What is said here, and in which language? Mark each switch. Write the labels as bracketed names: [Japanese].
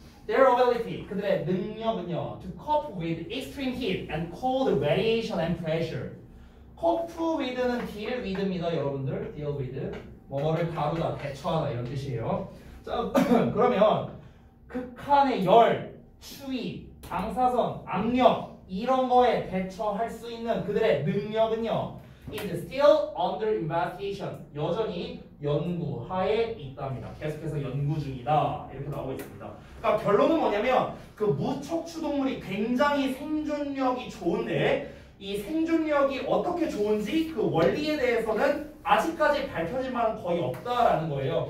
[English] Their ability, [Korean] 그들의 능력은요, [English] to cope with extreme heat and cold radiation and pressure. [Korean] cope with는 deal with입니다, 여러분들. [English] deal with. [Korean] 뭐를 다루다, 대처하다 이런 뜻이에요. 자, 그러면 극한의 열, 추위, 방사선, 압력 이런 거에 대처할 수 있는 그들의 능력은요. [English] is still under investigation. [Korean] 여전히 연구하에 있답니다. 계속해서 연구 중이다. 이렇게 나오고 있습니다. 그러니까 결론은 뭐냐면 그 무척추동물이 굉장히 생존력이 좋은데 이 생존력이 어떻게 좋은지 그 원리에 대해서는 아직까지 밝혀질 만한 거의 없다라는 거예요.